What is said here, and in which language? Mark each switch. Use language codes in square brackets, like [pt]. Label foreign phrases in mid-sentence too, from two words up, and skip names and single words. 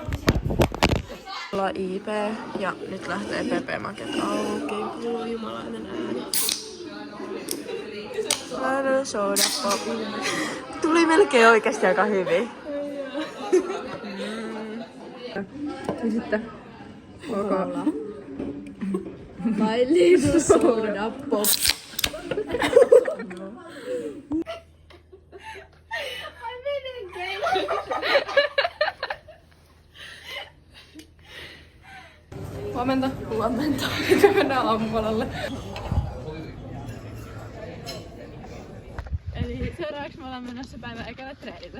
[fi] Ollaan IP ja nyt lähtee PP-maket auki. Kuuluu jumalainen ääni. Lähdön [en] soda pop. [fi] Tuli melkein oikeesti aika hyvin. Ja sitten Coca-Cola. [en] My little soda pop. [fi] Huomenta. Huomenta. Nyt mennään aamupalalle. Eli seuraavaksi me ollaan menossa päivän ekana treenille.